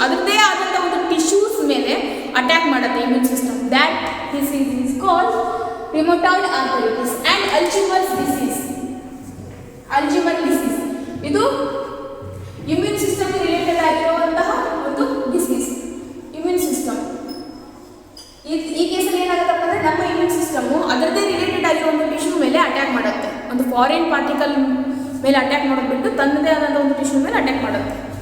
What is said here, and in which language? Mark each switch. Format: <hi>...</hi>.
<kn>ಅದರದೇ ಆದಂಥ ಒಂದು ಟಿಶ್ಯೂಸ್ ಮೇಲೆ ಅಟ್ಯಾಕ್ ಮಾಡುತ್ತೆ immune system.</kn> <en>That disease is called rheumatoid arthritis and Alzheimer's disease.</en> <kn>Alzheimer disease ಇದು ಇಮ್ಯೂನ್ ಸಿಸ್ಟಮ್ ರಿಲೇಟೆಡ್ ಆಗಿರುವಂತಹ ಒಂದು ಡಿಸೀಸ್. ಇಮ್ಯೂನ್ ಸಿಸ್ಟಮ್ ಈ ಕೇಸಲ್ಲಿ ಏನಾಗುತ್ತಪ್ಪ ಅಂದರೆ ನಮ್ಮ ಇಮ್ಯೂನ್ ಸಿಸ್ಟಮು ಅದರದ್ದೇ ರಿಲೇಟೆಡ್ ಆಗಿರುವಂಥ ಟಿಶ್ಯೂ ಮೇಲೆ ಅಟ್ಯಾಕ್ ಮಾಡುತ್ತೆ. ಒಂದು ಫಾರಿನ್ ಪಾರ್ಟಿಕಲ್ ಮೇಲೆ ಅಟ್ಯಾಕ್ ಮಾಡೋದ್ಬಿಟ್ಟು ತನ್ನದೇ ಆದಂಥ ಒಂದು ಟಿಶ್ಯೂ ಮೇಲೆ ಅಟ್ಯಾಕ್ ಮಾಡುತ್ತೆ.</kn>